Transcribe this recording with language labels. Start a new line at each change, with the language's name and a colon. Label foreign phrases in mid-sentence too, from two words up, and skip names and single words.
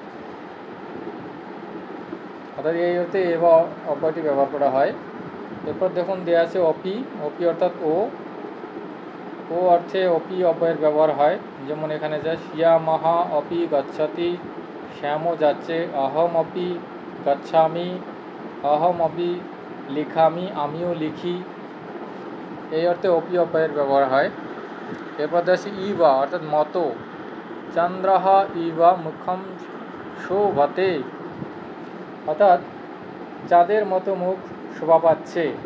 Bangla: অর্থাৎ এই অর্থে এবা অব্যয়টি ব্যবহার করা হয়। এরপর দেখুন দেওয়া আছে অপি অর্থাৎ ও অর্থে অপি অব্যয়ের ব্যবহার হয়। যেমন এখানে যা
Sanskrit: শ্যামঃ অপি গচ্ছতি,
Bangla: শ্যামও যাচ্ছে।
Sanskrit: অহম অপি গচ্ছামি, অহম অপি লিখামি,
Bangla: আমিও লিখি, এই অর্থে অপি অব্যয়ের ব্যবহার হয়। এরপর দেওয়া ইবা অর্থাৎ মতো,
Sanskrit: চন্দ্রঃ ইবা মুখম শোভতে,
Bangla: অর্থাৎ চাঁদের মতো মুখ শোভা পাচ্ছে।